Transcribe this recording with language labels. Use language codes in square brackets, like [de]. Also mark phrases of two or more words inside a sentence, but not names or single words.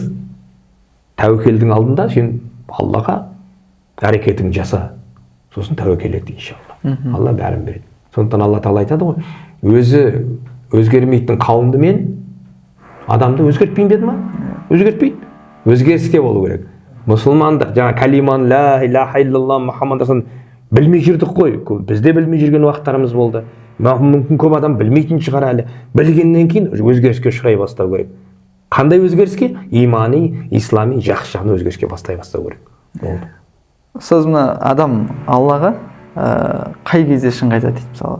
[kk] Тәуекелдің алдында сен Аллаға әрекетіңді жаса. Сосын тәуекел ет иншалла. Алла бәрін береді. Сондықтан Алла Тағала айтады ғой, өзі өзгермейтін қауымды мен адамды өзгертпейін деді ма? Өзгертпейді. Өзгерісте болу керек. Мұсылмандар жаңа калиман [ar] لا إله إلا الله [kk] Мұхаммад расын білмей жүрдік қой. Бізде білмей жүрген уақыттарымыз болды. Мүмкін көп адам білмейтін шығар әлі. Білгеннен кейін өзгеріске ұшырай бастау керек. Қандай өзгеріске? Имани, ислами, жақсы жағын өзгеріске бастай бастау керек. Болды. Сөз мына адам Аллаға қай кезде шын қайтады дейді, мысалы.